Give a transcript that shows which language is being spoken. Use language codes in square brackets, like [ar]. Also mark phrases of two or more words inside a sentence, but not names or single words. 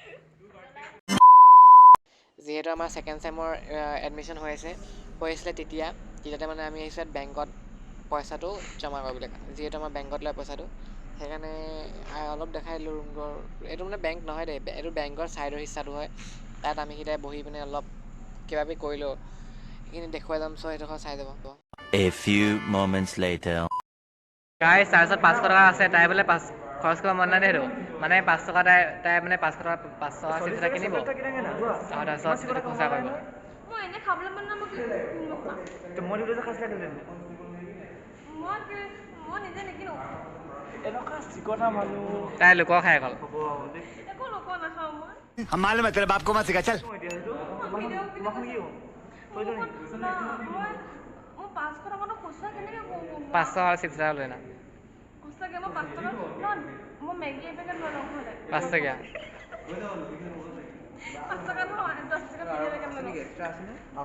[as] যিহেতু আমাৰ [en] second sem admission [as] হৈ আছিলে তেতিয়াতে মানে আমি আহিছোঁ বেংকত পইচাটো জমা কৰিবলৈ কাৰণে, যিহেতু আমাৰ বেংকত লয় পইচাটো, সেইকাৰণে অলপ দেখাই দিলোঁ ৰুমটোৰ। এইটো মানে বেংক নহয় দেই, এইটো বেংকৰ ছাইডৰ হিচাটো হয়। তাত আমি কেইটাই বহি পিনে অলপ কিবা কিবি কৰিলোঁ সেইখিনি দেখুৱাই যাম চ' সেইডোখৰ চাই যাব [en] A few moments later. [as] গাইছ তাৰপিছত 500 টকা আছে তাই বোলে খৰচ কৰিব মন নাই দে সেইটো মানে 5 টকা তাই মানে 500 টকা চিপছ এটা কিনিব আৰু তাৰপিছত সেইটো খৰচা কৰিব মই এনে খাবলৈ মন নাই মই কি মই দিলে যে খাইছিলা দিলে মই নিজে নিকিনো এনেকুৱা চিকটা মানুহ তাই লোকৰ খাই অকল একো লোক নাখাওঁ মই [hi] हम मालूम है तेरे बाप को मत सिखा चल [as] মই 500 টকাটো খুচুৰা কেনেকৈ কৰোঁ 500 আৰু চিপছ এটা লৈ না সঁচাকৈ মই 5 টকা মই মেগী এপেকেট লৈ লওঁ ঘৰলৈ 5 টকীয়া 5 টকা নহয় 10 টকা মেগী এপেকেট লৈ লওঁ